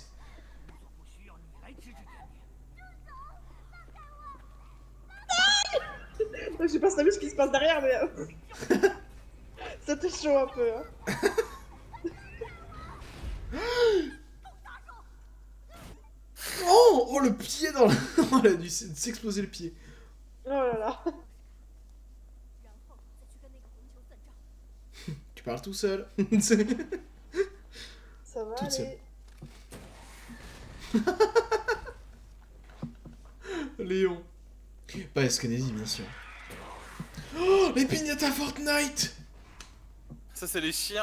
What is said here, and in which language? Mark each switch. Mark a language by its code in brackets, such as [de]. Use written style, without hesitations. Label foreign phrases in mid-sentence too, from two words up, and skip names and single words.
[fr] Je sais pas si t'as vu ce qui se passe derrière, mais... C'était chaud un peu, hein. Oh, oh, le pied dans la... Elle a dû s'exploser le pied. Oh là là. [zh] 然后再去跟那个红球算账。 [fr] Tu parles tout seul. Ça va Toute aller. Léon. Pas Eskenazi, bien sûr. Oh, les piñatas Fortnite. Ça, c'est les chiens.